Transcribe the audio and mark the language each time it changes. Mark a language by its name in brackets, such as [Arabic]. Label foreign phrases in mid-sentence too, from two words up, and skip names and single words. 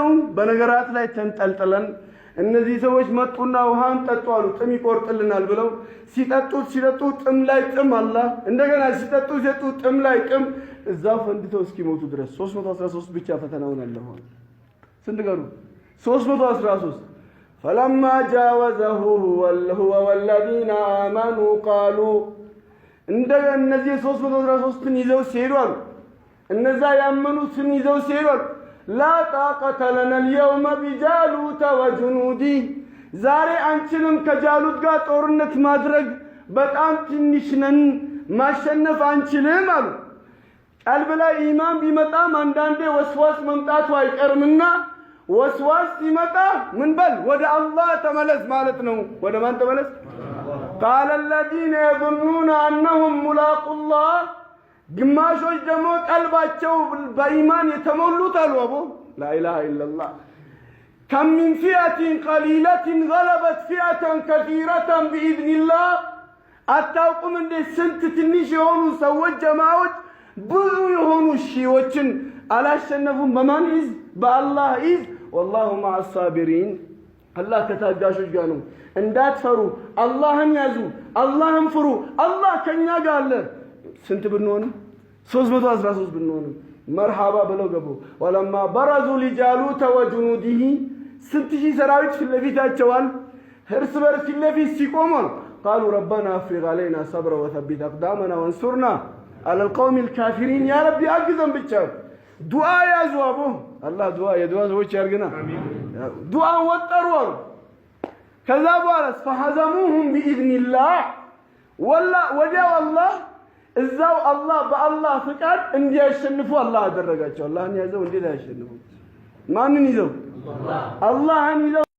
[Amharic] በነገራት ላይ ተንጠልጥለን። እነዚህ ሰዎች መጡና ውሃን ጠጡ አሉ ጥም ይቆርጥልናል ብለው ሲጠጡ ጥም ላይ ጥም አላህ እንደገና ሲጠጡ ጥም ላይ ጥም እዛው ፈንድተው እስኪሞቱ ድረስ 313 ብቻ ፈተናውን አለፈ። ስንት ቀሩ? [Arabic] 313 فلما جاوزه هو والذين آمنوا قالوا [Amharic] እንደገና እነዚህ 313ን ይዘው ሲሄዱ አሉ እነዛ ያመኑትን ይዘው ሲሄዱ [Arabic] لا طاقة لنا اليوم بجالوت وجنوده [Amharic] ዛሬ አንችልም ከጃሉት ጋር ጦርነት ማድረግ በጣም ትንሽ ነን ማሸነፍ አንችልም አሉ። ቀልብ ላይ ኢማን ቢመጣም አንዳንዴ ወስዋስ መምጣቱ አይቀርምና ወስዋስ ሲመጣ ምን በል ወደ አላህ ተመለስ ማለት ነው። ወደ ማን ተመለስ? [Arabic] قال الذين يظنون أنهم ملاقو الله [Amharic] ግማሾች ደግሞ ቀልባቸው በኢማን የተሞሉት አሉ አቡ [Arabic] لا إله إلا الله كم من فئة قليلة غلبت فئة كثيرة بإذن الله [Amharic] አታውቁም እንደ ስንት ትንሽ የሆኑ ሰዎች ጀማዎች ብዙ የሆኑ ሺዎችን አላሸነፉም። በማን ኢዝ? በአላህ ኢዝ። [Arabic] والله مع الصابرين [Amharic] አላህ ከታጋሾች ጋር ነው። እንዳትፈሩ አላህን ያዙ፣ አላህን ፍሩ። አላህ ከኛ ጋር አለ። ስንት ብንሆንም 313 ብንሆንም መርሃባ ብለው ገቡ። [Arabic] ولما برزوا لجالوت وجنوده [Amharic] ስንት ሺህ ሰራዊት ፊት ለፊታቸው አሉ። እርስ በርስ ፊት ለፊት ሲቆሙ [Arabic] قالوا ربنا أفرغ علينا صبرا وثبت أقدامنا وانصرنا على القوم الكافرين يا ربي [Amharic] አግዘን ብቻ ዱዓ ያዙ። አቡ አላህ የዱዓ ሰዎች ያርግና ዱዓ ወጠሩ። ከዛ በኋላ [Arabic] فهزموهم بإذن الله [Amharic] ወዲያው አላህ እዛው አላህ በአላህ ፍቃድ እንዲያሸንፉ አላህ አደረጋቸው። አላህን ያዘው እንዴት ያሸንፉ? ማንን ይዘው? አላህን ይዘው